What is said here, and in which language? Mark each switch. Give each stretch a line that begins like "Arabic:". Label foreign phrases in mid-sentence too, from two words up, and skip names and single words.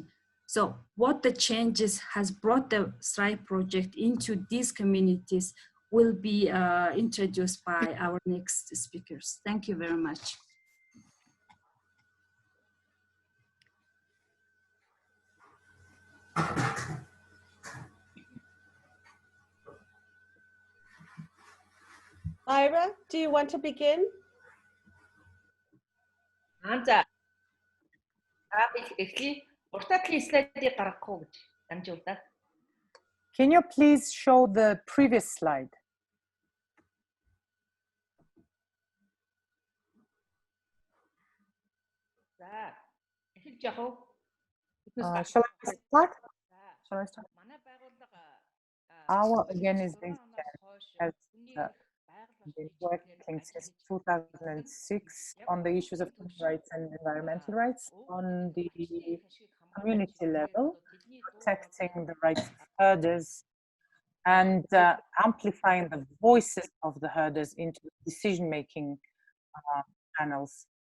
English: So what the changes has brought the STRIDE project into these communities will be introduced by our next speakers. Thank you very much. Lyra, do you want to begin?
Mongolian: За. Би эхлэе. Уртатлын слайдыг гаргахгүй гэж дамжуулаад.
English: Can you please show the previous slide?
Mongolian: За эхэлж яах вэ?
English: Shall I start? Shall I start?
Mongolian: Манай байгууллага
English: Our organization has been working since 2006 on the issues of human rights and environmental rights on the community level, protecting the rights of herders and amplifying the voices of the herders into decision-making panels.